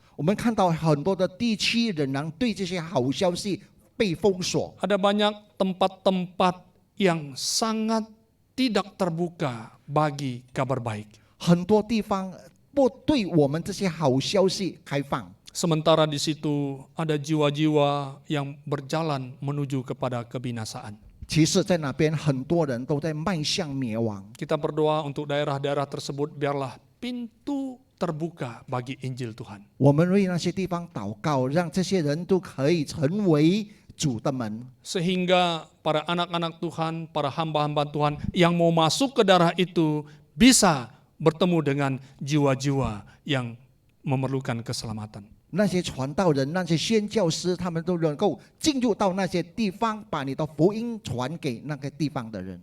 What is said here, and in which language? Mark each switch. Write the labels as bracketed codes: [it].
[zh] 我们看到很多的地区仍然对这些好消息被封锁， [id] Ada banyak tempat-tempat yang sangat tidak terbuka bagi kabar baik. [zh] 很多地方不对我们这些好消息开放。 [id] Sementara di situ ada jiwa-jiwa yang berjalan menuju kepada kebinasaan. [zh] 其实，在那边很多人都在迈向灭亡。 [id] Kita berdoa untuk daerah-daerah tersebut biarlah pintu terbuka bagi Injil Tuhan. [zh] 我们为那些地方祷告，让这些人都可以成为主的门， [id] Sehingga para anak-anak Tuhan, para hamba-hamba Tuhan yang mau masuk ke daerah itu bisa bertemu dengan jiwa-jiwa yang memerlukan keselamatan. [zh] 那些传道人、那些宣教师，他们都能够进入到那些地方，把你的福音传给那个地方的人。